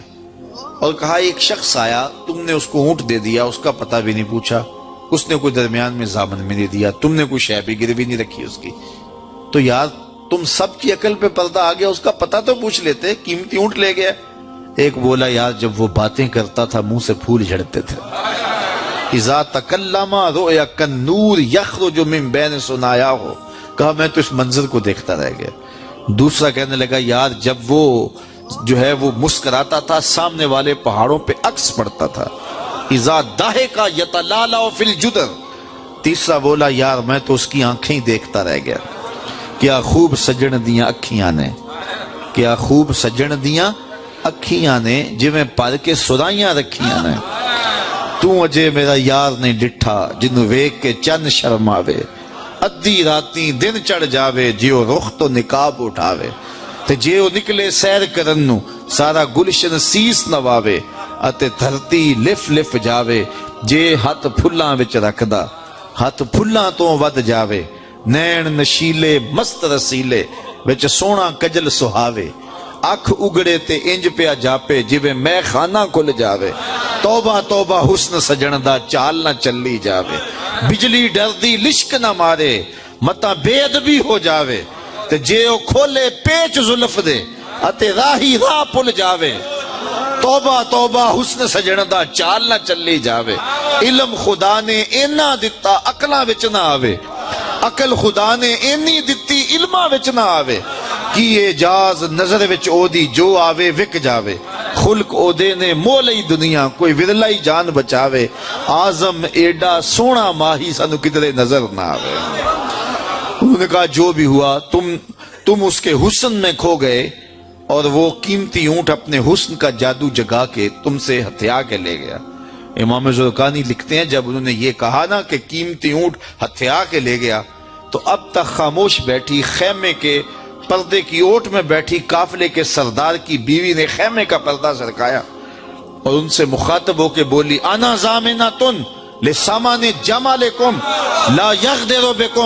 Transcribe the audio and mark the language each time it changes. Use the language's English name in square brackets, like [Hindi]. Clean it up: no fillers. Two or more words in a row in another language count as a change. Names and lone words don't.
[Urdu] اور کہا ایک شخص آیا تم نے اس کو اونٹ دے دیا اس کا پتہ بھی نہیں پوچھا, اس نے کوئی درمیان میں ضامن بھی نہیں دیا, تم نے کوئی شے بھی گروی نہیں رکھی اس کی, تو یار تم سب کی عقل پہ پردہ آ گیا, اس کا پتہ تو پوچھ لیتے, قیمتی اونٹ لے گیا. ایک بولا یار جب وہ باتیں کرتا تھا منہ سے پھول جھڑتے تھے. [Arabic] اذا تکلم رؤیا کالنور یخرج من بین ثنایا ہو. [Urdu] کہا میں تو اس منظر کو دیکھتا رہ گیا. دوسرا کہنے لگا یار جب وہ جو ہے وہ مسکراتا تھا سامنے والے پہاڑوں پہ عکس پڑتا تھا. [Arabic] اذا ضحک یتلالع فی الجدر. [Urdu] تیسرا بولا یار میں تو اس کی آنکھیں دیکھتا رہ گیا. [Punjabi] کیا خوب سجن دیاں اکھیاں نے, کیا خوب سجن دیاں اکھیاں نے جویں پر کے سرائیاں رکھیاں نے. تو اجے میرا یار نہیں ڈٹھا جنوں ویکھ کے چن شرماوے. ادھی راتی دن چڑھ جاوے جیو رخ تو نقاب اٹھاوے. تے جے او نکلے سیر کرن نو سارا گلشن سیس نواوے. اتے دھرتی لف لف جاوے جے ہاتھ پھلاں وچ رکھدا ہاتھ پھلاں تو ود جاوے. نین نشیلے مست رسیلے وچ سونا کجل سہاوے. اکھ اگڑے تے انج پیا جاپے جویں میں خانہ کھل جاوے. توبہ توبہ حسن سجن دا چال نہ چلی جاوے. بجلی ڈردی لشک نہ مارے متا بے ادبی ہو جاوے. تے جے او کھولے پیچ زلف دے اتے راہی راہ پل جاوے. توبہ توبہ حسن سجن دا چال نہ چلی جاوے. علم خدا نے اینا دتا عقلاں وچ نہ آوے. عقل خدا نے اینی دتی علماں وچ نہ آوے. کی اعجاز نظر وچ او دی جو آوے وک جاوے. خلق او دے نے مولئی دنیا کوئی ورلائی جان بچاوے. آزم ایڈا سونا ماہی سانو کدرے نظر نہ آوے. [Urdu] انہوں نے کہا جو بھی ہوا تم اس کے حسن میں کھو گئے اور وہ قیمتی اونٹ اپنے حسن کا جادو جگا کے تم سے ہتھیا کے لے گیا. امام زرقانی لکھتے ہیں جب انہوں نے یہ کہا نا کہ قیمتی اونٹ ہتھیا کے لے گیا تو اب تک خاموش بیٹھی خیمے کے پردے کی اوٹ میں بیٹھی قافلے کے سردار کی بیوی نے خیمے کا پردہ سرکایا اور ان سے مخاطب ہو کے بولی [Arabic] انا ضامنۃ لسامان جمالکم لا یغدر بکم.